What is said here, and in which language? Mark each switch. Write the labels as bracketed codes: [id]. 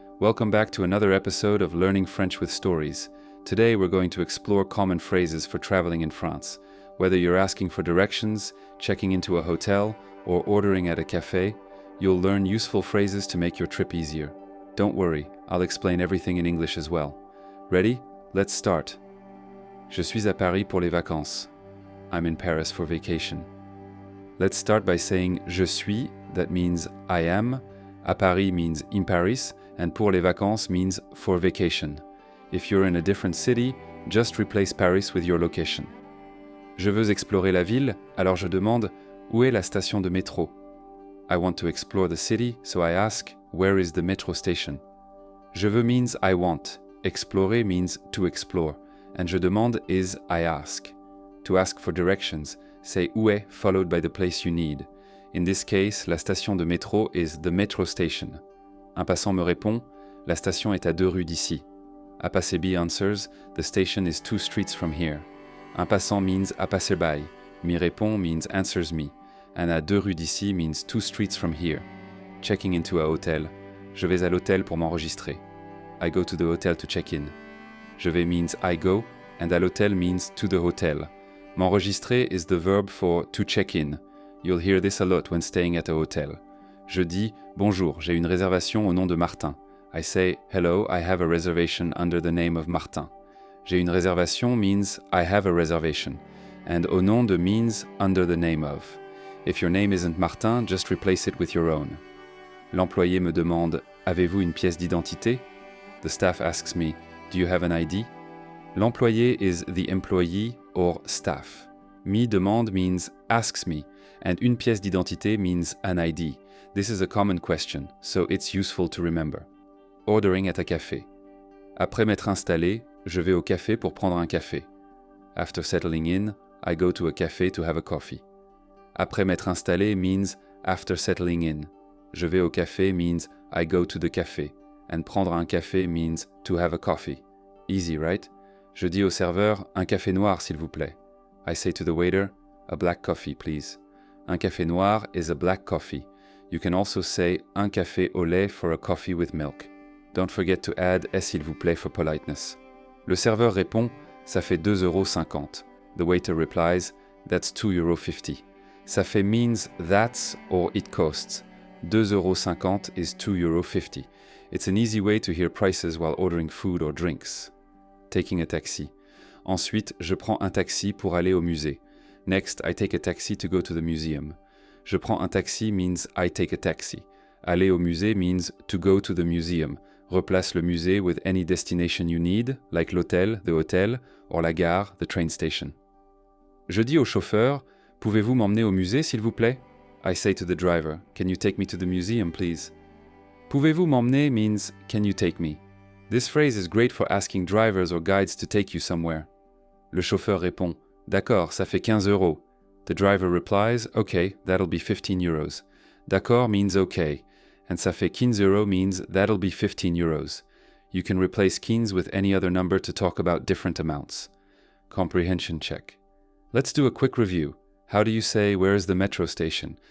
[en] Welcome back to another episode of Learning French with Stories. Today we're going to explore common phrases for traveling in France. Whether you're asking for directions, checking into a hotel, or ordering at a café, you'll learn useful phrases to make your trip easier. Don't worry, I'll explain everything in English as well. Ready? Let's start. [fr] Je suis à Paris pour les vacances. [en] I'm in Paris for vacation. Let's start by saying [fr] je suis, [en] that means I am, [fr] à Paris [en] means in Paris, and [fr] pour les vacances [en] means for vacation. If you're in a different city, just replace Paris with your location. [fr] Je veux explorer la ville, alors je demande où est la station de métro? [en] I want to explore the city, so I ask where is the metro station? [fr] Je veux [en] means I want, explorer means to explore, and [fr] je demande [en] is I ask. To ask for directions, say où est followed by the place you need. In this case, la station de métro is the metro station. [fr] Un passant me répond, la station est à 2 rues d'ici. [en] A passerby answers, the station is 2 streets from here. [fr] Un passant [en] means a passerby. [fr] Me répond [en] means answers me. And [fr] à 2 rues d'ici [en] means 2 streets from here. Checking into a hotel. [fr] Je vais à l'hôtel pour m'enregistrer. [en] I go to the hotel to check in. [fr] Je vais [en] means I go, and [fr] à l'hôtel [en] means to the hotel. M'enregistrer is the verb for to check in. You'll hear this a lot when staying at a hotel. [fr] Je dis bonjour, j'ai une réservation au nom de Martin. [en] I say hello, I have a reservation under the name of Martin. [fr] J'ai une réservation [en] means I have a reservation, and [fr] au nom de [en] means under the name of. If your name isn't Martin, just replace it with your own. [fr] L'employé me demande avez-vous une pièce d'identité? [en] The staff asks me, do you have an ID? L'employé is the employee or staff. [fr] Me demande [en] means asks me, and [fr] une pièce d'identité [en] means an ID. This is a common question, so it's useful to remember. Ordering at a café. [fr] Après m'être installé, je vais au café pour prendre un café. [en] After settling in, I go to a café to have a coffee. [fr] Après m'être installé [en] means after settling in. [fr] Je vais au café [en] means I go to the café, and [fr] prendre un café [en] means to have a coffee. Easy, right? [fr] Je dis au serveur, un café noir s'il vous plaît. [en] I say to the waiter, a black coffee please. [fr] Un café noir [en] is a black coffee. You can also say [fr] un café au lait [en] for a coffee with milk. Don't forget to add [fr] s'il vous plaît [en] for politeness. [fr] Le serveur répond, ça fait 2,50 €. [en] The waiter replies, that's 2,50 €. [fr] Ça fait [en] means that's or it costs. 2,50 € is 2,50 €. It's an easy way to hear prices while ordering food or drinks. Taking a taxi. [fr] Ensuite, je prends un taxi pour aller au musée. [en] Next, I take a taxi to go to the museum. [fr] Je prends un taxi [en] means I take a taxi. [fr] Aller au musée [en] means to go to the museum. Replace [fr] le musée [en] with any destination you need, like l'hôtel, the hotel, or [fr] la gare, [en] the train station. [fr] Je dis au chauffeur, pouvez-vous m'emmener au musée, s'il vous plaît? [en] I say to the driver, can you take me to the museum, please? [fr] Pouvez-vous m'emmener [en] means, can you take me? This phrase is great for asking drivers or guides to take you somewhere. [fr] Le chauffeur répond, d'accord, ça fait 15 €. [en] The driver replies, okay, that'll be 15 €. D'accord means okay, and [fr] ça fait 15 € [en] means that'll be 15 €. You can replace 15 with any other number to talk about different amounts. Comprehension check. Let's do a quick review. How do you say, where is the metro station?